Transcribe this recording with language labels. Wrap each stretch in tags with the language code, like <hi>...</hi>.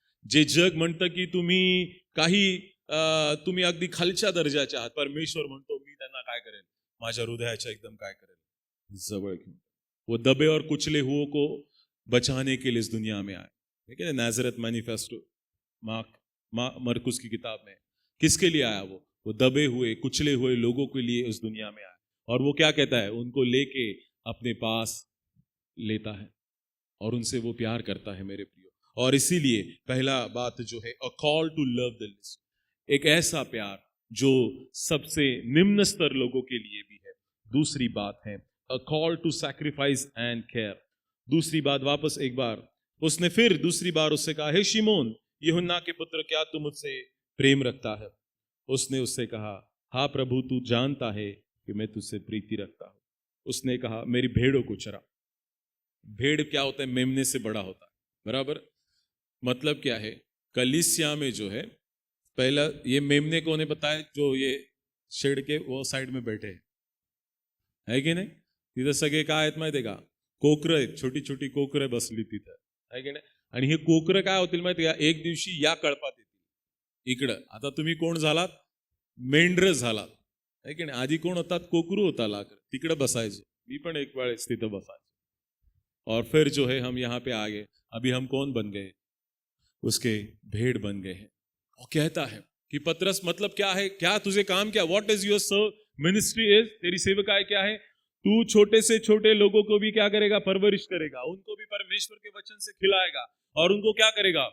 <mr>जे जग म्हणतं की तुम्ही अगदी खालच्या दर्जाचे आहात, परमेश्वर म्हणतो मी त्यांना काय करेल, माझ्या हृदयाच्या एकदम काय करेल, जवळ घेऊन.</mr> <hi>वो दबे और कुचले हुओं को बचाने के लिए इस दुनिया में आए. ठीक है, नाजरत मैनिफेस्टो मरकुस की किताब में किसके लिए आया? वो दबे हुए कुचले हुए लोगों के लिए इस दुनिया में आया. और वो क्या कहता है? उनको लेके अपने पास लेता है और उनसे वो प्यार करता है मेरे प्रियो. और इसीलिए पहला बात जो है,</hi> <en>a call to love the list,</en> <hi>एक ऐसा प्यार जो सबसे निम्न स्तर लोगों के लिए भी है. दूसरी बात है</hi> <en>A call to sacrifice and care.</en> <hi>दूसरी बात, वापस एक बार उसने फिर दूसरी बार उससे कहा, हे शिमोन यूहन्ना के पुत्र, क्या तू मुझसे प्रेम रखता है? उसने उससे कहा, हाँ प्रभु, तू जानता है कि मैं तुझसे प्रीति रखता हूं. उसने कहा, मेरी भेड़ों को चरा. भेड़ क्या होता है? मेमने से बड़ा होता है, बराबर. मतलब क्या है? कलीसिया में जो है, पहला ये मेमने को उन्हें बताया जो ये शेड के वो साइड में बैठे है की नाही?</hi> <mr>तिथं सगळे काय आहेत माहिती आहे का? कोकरं आहेत, छोटी छोटी कोकरं बसली तिथं, आहे की नाही? आणि हे कोकरं काय होतील माहिती आहे का? एक दिवशी या कळपात येतील इकडं. आता तुम्ही कोण झालात? मेंढर झालात, आहे की नाही? आधी कोण होतात? कोकरू होता लाकर, तिकडं बसायचो. मी पण एक वेळेस तिथं बसायचो.</mr> <hi>और फिर जो है हम यहाँ पे आ गए. अभी हम कौन बन गए? उसके भेड़ बन गए हैं. और कहता है कि पतरस, मतलब क्या है, क्या तुझे काम क्या,</hi> <en>what is your serve ministry is,</en> <hi>तेरी सेवकाई क्या है? तू छोटे से छोटे लोगों को भी क्या करेगा? परवरिश करेगा, उनको भी परमेश्वर के वचन से खिलाएगा और उनको क्या करेगा?</hi>